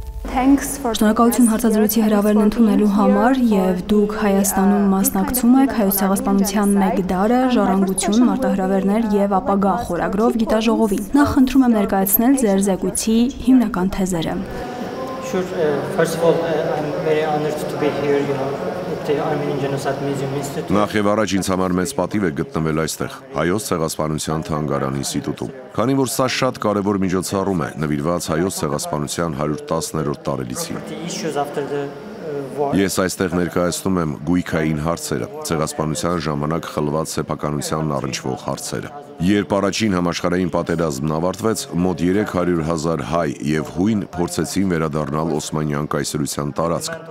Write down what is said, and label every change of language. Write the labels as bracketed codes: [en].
[hy] Շնորհակալություն հարցազրույցի հրավերն ընդունելու համար եւ դուք Հայաստանում մասնակցում եք հայոց ցեղասպանության մեկ դարը, ժառանգություն, մարտահրավերներ եւ ապագա խորագրով գիտաժողովին։ Նախ խնդրում եմ ներկայացնել ձեր զեկույցի հիմնական թեզերը։ [en] Sure, first of all, I'm very honored to be here, at the Armenian Genocide Museum Institute. [hy] Նախ եւ առաջ ինձ համար մեծ պատիվ է գտնվել այստեղ, հայոց ցեղասպանության թանգարան ինստիտուտում։ Քանի որ սա շատ կարևոր միջոցառում է, նվիրված հայոց ցեղասպանության 110-րդ տարելիցին։ Ես այստեղ ներկայացնում եմ գույքային հարցերը, ցեղասպանության ժամանակ խլված սեփականությանն առնչվող հարցերը։ Երբ առաջին համաշխարհային պատերազմն ավարտվեց, մոտ 300,000 հայ եւ հույն փորձեցին վերադառնալ Օսմանյան կայսրության տարածք,